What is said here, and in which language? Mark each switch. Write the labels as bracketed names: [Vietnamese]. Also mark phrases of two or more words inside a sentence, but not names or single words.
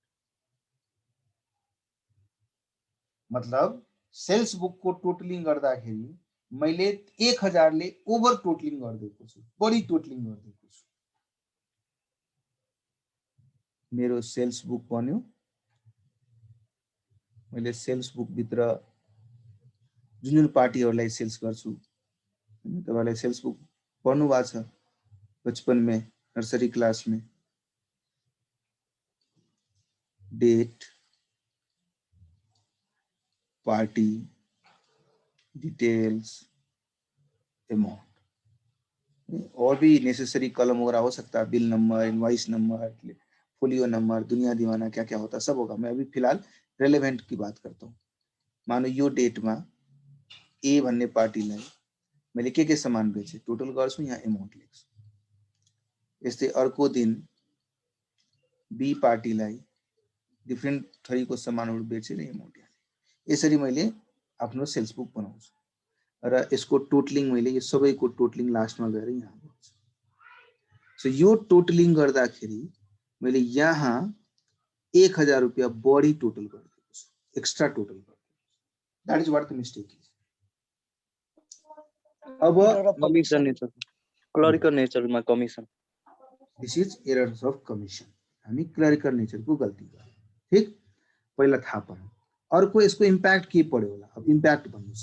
[Nepali] मतलब [English] sales book [Nepali] को टोटलिङ गर्दाखेरि मैले 1000 ले [English] over totalling [Nepali] गर्दिएको छु, बढी टोटलिङ गर्दिएको छु। मेरो [English] sales book [Nepali] बन्यो, मैले [English] sales book [Nepali] भित्र जुन पार्टीहरुलाई सेल्स गर्छु, तपाईलाई [English] sales book [Nepali] पढ्नु भएको छ [Hindi] बचपन में, नर्सरी क्लास में। डेट, पार्टी, डिटेल्स, अमाउंट और भी [English] necessary column [Hindi] वगैरह हो सकता है, [English] bill number, invoice number, folio number, [Hindi] दुनिया दीवाना क्या क्या होता है सब होगा। मैं अभी फिलहाल रेलेवेंट की बात करता हूँ। [Nepali] मानो यो डेट में ए भन्ने पार्टीलाई मैले के सामान बेचे टोटल गर्छु, यहाँ अमाउन्ट लेख्छु। यस्तै अर्को दिन बी पार्टीलाई डिफ्रेन्ट थरीको सामानहरु बेचेर अमाउन्ट हाले। यसरी मैले आफ्नो [English] sales book [Nepali] बनाउँछु र यसको टोटलिङ मैले यो सबैको टोटलिङ लास्टमा गएर यहाँ गर्छु। सो यो टोटलिङ गर्दाखेरि मैले यहाँ 1000 रुपैयाँ बढी टोटल गरिदिएको छु, [English] extra total [Nepali] गरिदिएको छु। [English] that is what the mistake is. अब commission nature, [Nepali] क्लरिकल नेचरमा कमिसन, [English] this is errors of commission. [Nepali] हामी क्लरिकल नेचरको गल्ती गर्यौं। ठीक, पहिला थाहा पायौं। अर्को यसको इम्प्याक्ट के पर्यो होला? अब इम्प्याक्ट भन्नुस्।